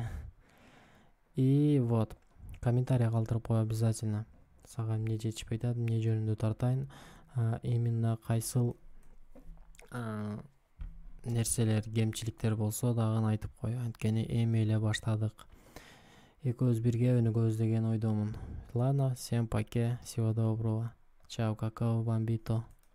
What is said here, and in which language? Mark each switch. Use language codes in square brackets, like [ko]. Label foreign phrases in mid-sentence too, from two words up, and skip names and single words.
[ru] И вот, [ky] комментарий калтырып кой обязательно. Сага эмне жетишпей атат, эмне жөнүндө тартайын, именно кайсыл нерселер, кемчиликтер болсо дагы айтып кой. Анткени эми эле баштадык. Экөөбүз бирге өнүгөбүз деген ойдомун. [ru] Ладно, всем пока, всего доброго. Чао, какао, бомбито.